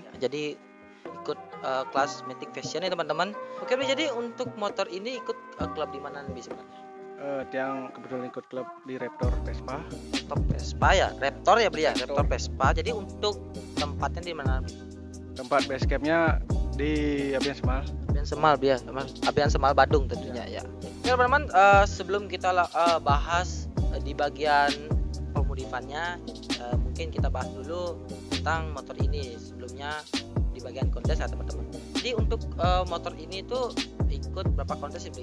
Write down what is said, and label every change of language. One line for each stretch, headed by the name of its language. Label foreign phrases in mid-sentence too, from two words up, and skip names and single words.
Indonesian: Ya, jadi ikut kelas Matic Fashion ya teman-teman. Oke Bli, jadi untuk motor ini ikut klub di mana nih sebenarnya? Yang kebetulan ikut klub di Raptor Vespa. Top Vespa ya, Raptor ya Bli ya, Raptor Vespa. Jadi untuk tempatnya di mana Bli? Tempat base campnya di Abian Semal. Abian Semal Bli ya, Abian Semal Badung tentunya ya. Oke teman-teman, sebelum kita bahas di bagian pemodifannya, mungkin kita bahas dulu tentang motor ini sebelumnya di bagian kontes ya teman-teman. Jadi untuk motor ini tuh ikut berapa kontes sih Bli?